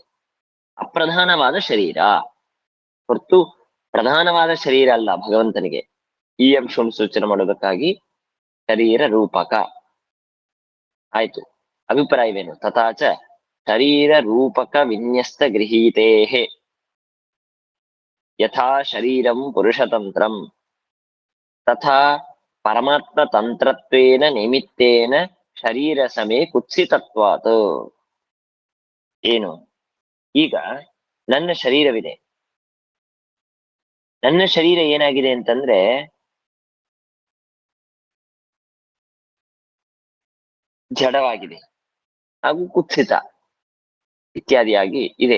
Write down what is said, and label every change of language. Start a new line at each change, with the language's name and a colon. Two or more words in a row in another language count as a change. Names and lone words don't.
Kannada: ಅಪ್ರಧಾನವಾದ ಶರೀರ ಹೊರತು ಪ್ರಧಾನವಾದ ಶರೀರ ಅಲ್ಲ ಭಗವಂತನಿಗೆ. ಈ ಅಂಶವನ್ನು ಸೂಚನೆ ಮಾಡೋದಕ್ಕಾಗಿ ಶರೀರ ರೂಪಕ ಆಯ್ತು.
Sanskrit: ಅಭಿಪ್ರಾಯವೇನು? ತಥಾಚ ಶರೀರ ರೂಪಕ ವಿನ್ಯಸ್ತ ಗೃಹೀತೇಹೇ ಯಥಾ ಶರೀರಂ ಪುರುಷತಂತ್ರಂ ತಥಾ ಪರಮಾತ್ಮ ತಂತ್ರತ್ವೇನ ನಿಮಿತ್ತೇನ ಶರೀರ ಸಮೇ ಕುತ್ಸಿತತ್ವಾತ್.
Kannada: ಏನು? ಈಗ ನನ್ನ ಶರೀರವಿದೆ. ನನ್ನ ಶರೀರ ಏನಾಗಿದೆ ಅಂತಂದ್ರೆ ಜಡವಾಗಿದೆ ಹಾಗೂ ಕುತ್ಸಿತ ಇತ್ಯಾದಿಯಾಗಿ ಇದೆ.